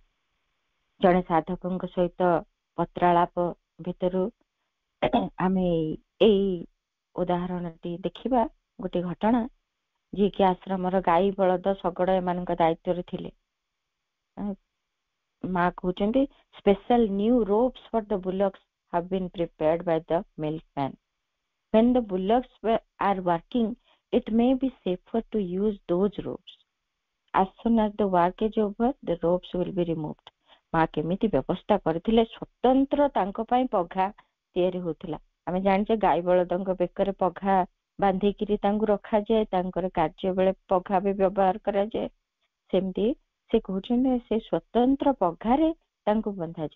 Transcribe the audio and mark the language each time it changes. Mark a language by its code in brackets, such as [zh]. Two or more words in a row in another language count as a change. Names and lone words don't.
[or] ଜଣେ ସାଧକଙ୍କ ସହିତ ପତ୍ରାଳାପ ଭିତରୁ ଆମେ ଏଇ ଉଦାହରଣଟି ଦେଖିବା। ଗୋଟେ ଘଟଣା, ଯିଏକି ଆଶ୍ରମର ଗାଈ, ବଳଦ, ଶଗଡ଼ ଏମାନଙ୍କ ଦାୟିତ୍ୱରେ ଥିଲେ। ମା କହୁଛନ୍ତି, [en] special new ropes for the bullocks have been prepared by the milkman. When the bullocks are working, it may be safer to use those ropes. As soon as the work is over, the ropes will be removed. [or] ମା କେମିତି ବ୍ୟବସ୍ଥା କରିଥିଲେ, ସ୍ୱତନ୍ତ୍ର ତାଙ୍କ ପାଇଁ ପଘା ତିଆରି ହଉଥିଲା। ଆମେ ଜାଣିଛେ ଗାଈ ବଳଦଙ୍କ ବେକରେ ପଘା ବାନ୍ଧିକିରି ତାଙ୍କୁ ରଖାଯାଏ, ତାଙ୍କର କାର୍ଯ୍ୟ ବେଳେ ପଘା ବି ବ୍ୟବହାର କରାଯାଏ। ସେମିତି ସେ କହୁଛନ୍ତି, ସେ ସ୍ୱତନ୍ତ୍ର ପଘାରେ ତାଙ୍କୁ ବନ୍ଧାଯିବ।